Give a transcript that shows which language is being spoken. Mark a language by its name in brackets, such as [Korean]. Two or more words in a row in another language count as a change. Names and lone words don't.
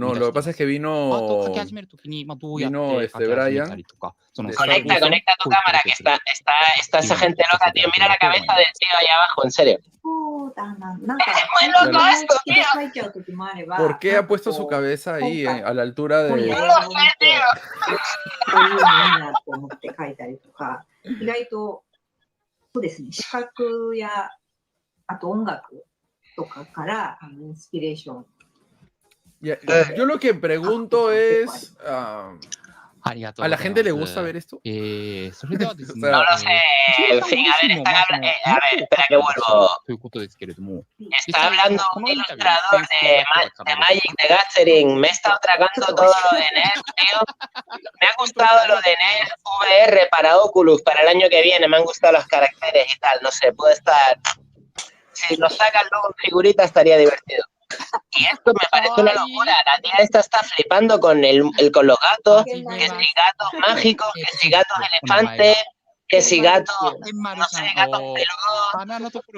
[Spanish] No, lo que pasa es que vino Brian. Conecta tu cámara, que está esa gente loca, tío. Mira la cabeza del tío allá abajo, en serio. Es muy loco esto, tío. ¿Por qué ha puesto su cabeza ahí a la altura de...? No lo sé, tío. [Japanese] 意外とそうですね、視覚やあと音楽とかからインスピレーション。 [Spanish] Yo lo que pregunto es, ¿a la gente le gusta ver esto? No lo sé, en fin, a ver, espera que vuelvo. Está hablando un ilustrador de Magic the Gathering, me he estado tragando todo lo de NES, tío. Me ha gustado lo de NES VR para Oculus, para el año que viene, me han gustado los caracteres y tal, no sé, puede estar... Si lo sacan luego en figurita estaría divertido. Y esto me parece una locura. La tía esta está flipando con los gatos, que si gatos mágicos, que si gatos elefantes, que si gatos, no sé, gatos peludos.